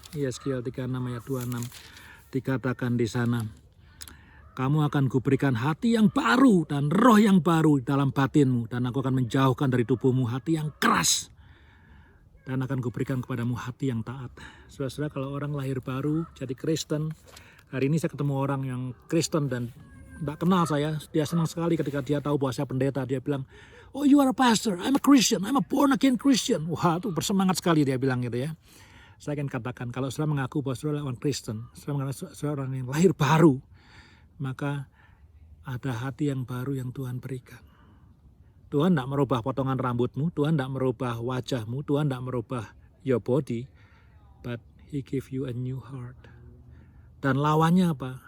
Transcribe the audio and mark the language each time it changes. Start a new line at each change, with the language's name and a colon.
Indonesian: Yeskiel 36 ayat 26. Dikatakan di sana, kamu akan kuberikan hati yang baru dan roh yang baru dalam batinmu. Dan aku akan menjauhkan dari tubuhmu hati yang keras. Dan akan kuberikan kepadamu hati yang taat. Saudara-saudara, kalau orang lahir baru jadi Kristen. Hari ini saya ketemu orang yang Kristen dan tidak kenal saya. Dia senang sekali ketika dia tahu bahwa saya pendeta. Dia bilang,
English: oh you are a pastor, I'm a Christian, I'm a born again Christian.
Indonesian: Wah, itu bersemangat sekali dia bilang gitu ya. Saya akan katakan, kalau saudara mengaku bahwa saudara orang Kristen, saudara mengaku saudara orang yang lahir baru, maka ada hati yang baru yang Tuhan berikan. Tuhan tidak merubah potongan rambutmu, Tuhan tidak merubah wajahmu, Tuhan tidak merubah
English: your body, but He give you a new heart.
Indonesian: Dan lawannya apa?